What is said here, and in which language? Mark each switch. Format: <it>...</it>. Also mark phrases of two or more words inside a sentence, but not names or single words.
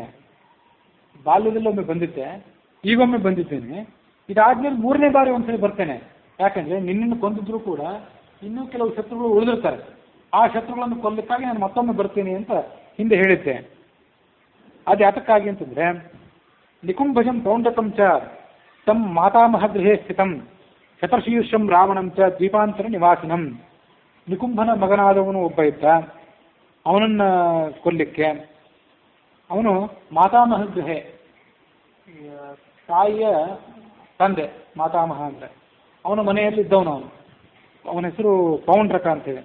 <kn>ಬಾಲ್ಯದಲ್ಲಿ ಒಮ್ಮೆ ಬಂದಿದ್ದೆ, ಈಗೊಮ್ಮೆ ಬಂದಿದ್ದೇನೆ, ಇದಾದ್ಮೇಲೆ 3ನೇ ಬಾರಿ ಒಂದ್ಸರಿ ಬರ್ತೇನೆ. ಯಾಕಂದ್ರೆ ನಿನ್ನನ್ನು ಕೊಂದಿದ್ರು ಕೂಡ ಇನ್ನೂ ಕೆಲವು ಶತ್ರುಗಳು ಉಳಿದಿರ್ತಾರೆ, ಆ ಶತ್ರುಗಳನ್ನು ಕೊಲ್ಲಕ್ಕಾಗಿ ನಾನು ಮತ್ತೊಮ್ಮೆ ಬರ್ತೀನಿ ಅಂತ ಹಿಂದೆ ಹೇಳಿದ್ದೆ. ಅದು ಯಾತಕ್ಕಾಗಿ ಅಂತಂದ್ರೆ,</kn> <sa>ನಿಕುಂಭಜಂ ಪೌಂಡಕಂ ಚ ತಮ್ಮ ಮಾತಾಮಹ ಗೃಹೇ ಸ್ಥಿತಂ ಶತಶೀರ್ಷಂ ರಾವಣಂ ಚ ದ್ವೀಪಾಂತರ ನಿವಾಸಿನಂ.</sa> <kn>ನಿಕುಂಭನ ಮಗನಾದವನು ಒಬ್ಬ ಇದ್ದ, ಅವನನ್ನ ಕೊಲ್ಲಿಕ್ಕೆ ಅವನು</kn> <sa>ಮಾತಾಮಹ ಗೃಹೆ,</sa> <kn>ತಾಯಿಯ ತಂದೆ ಮಾತಾಮಹ ಅಂದರೆ ಅವನ ಮನೆಯಲ್ಲಿ ಇದ್ದವನು. ಅವನ ಹೆಸರು ಪೌಂಡ್ರಕ ಅಂತೇಳಿ.</kn>